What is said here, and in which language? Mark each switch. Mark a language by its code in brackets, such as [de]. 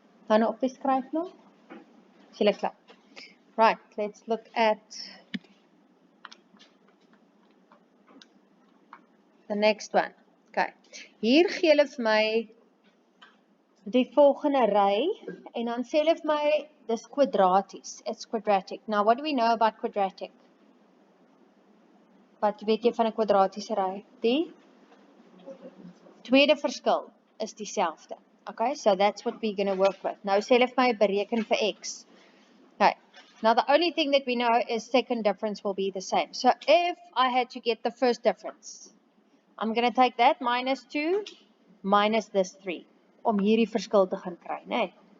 [af] Gaan op die skryf nog? Is julle klaar? [en] Right, let's look at the next one. [af] Okay, hier gee hulle vir my die volgende ry en dan sê hulle vir my dis kwadraties. [en] It's quadratic. Now what do we know about quadratic? [af] Wat weet jy van 'n kwadratiese ry? Die tweede verskil is dieselfde. [en] Okay, so that's what we're going to work with. [af] Nou sê hulle vir my bereken vir X. [en] Okay, now the only thing that we know is second difference will be the same. So if I had to get the first difference, I'm going to take that -2 minus this 3, [af] om hierdie verskil te gaan kry, nee.